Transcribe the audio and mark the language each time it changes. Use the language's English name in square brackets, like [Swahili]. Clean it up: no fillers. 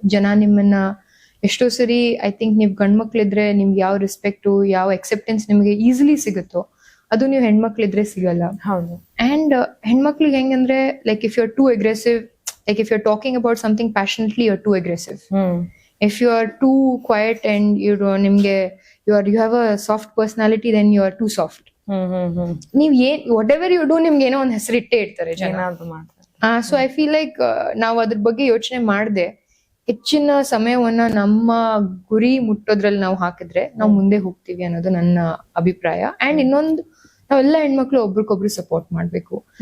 [Kannada] ಜನ ನಿಮ್ಮನ್ನ ಎಷ್ಟೋ ಸರಿ [English] I think [Kannada] ನೀವು ಗಂಡ್ಮಕ್ಳಿದ್ರೆ ನಿಮ್ಗೆ ಯಾವ ರೆಸ್ಪೆಕ್ಟು ಯಾವ ಅಕ್ಸೆಪ್ಟೆನ್ಸ್ ನಿಮ್ಗೆ ಈಸಿಲಿ ಸಿಗುತ್ತೋ ಅದು ನೀವು ಹೆಣ್ಮಕ್ಳಿದ್ರೆ ಸಿಗಲ್ಲ. ಹೌದು. [English] and [Kannada] ಹೆಣ್ಮಕ್ಳಿಗೆ ಹೆಂಗಂದ್ರೆ [English] Like if you are too aggressive, like if you're talking about something passionately, you're too aggressive. If you are too quiet and you have a soft personality, then you are too soft. [Kannada] ನೀವ್ [English] whatever you do [Kannada] ನಿಮ್ಗೆ ಏನೋ ಒಂದ್ ಹೆಸರು ಇಟ್ಟೇ ಇರ್ತಾರೆ ಜನ. [English] so I feel like [Kannada] ನಾವು ಅದ್ರ ಬಗ್ಗೆ ಯೋಚನೆ ಮಾಡದೆ ಹೆಚ್ಚಿನ ಸಮಯವನ್ನ ನಮ್ಮ ಗುರಿ ಮುಟ್ಟೋದ್ರಲ್ಲಿ ನಾವು ಹಾಕಿದ್ರೆ ನಾವು ಮುಂದೆ ಹೋಗ್ತೀವಿ ಅನ್ನೋದು ನನ್ನ ಅಭಿಪ್ರಾಯ. ಅಂಡ್ ಇನ್ನೊಂದು, ನಾವೆಲ್ಲ ಹೆಣ್ಮಕ್ಳು ಒಬ್ರಿಗೊಬ್ರು ಸಪೋರ್ಟ್ ಮಾಡ್ಬೇಕು.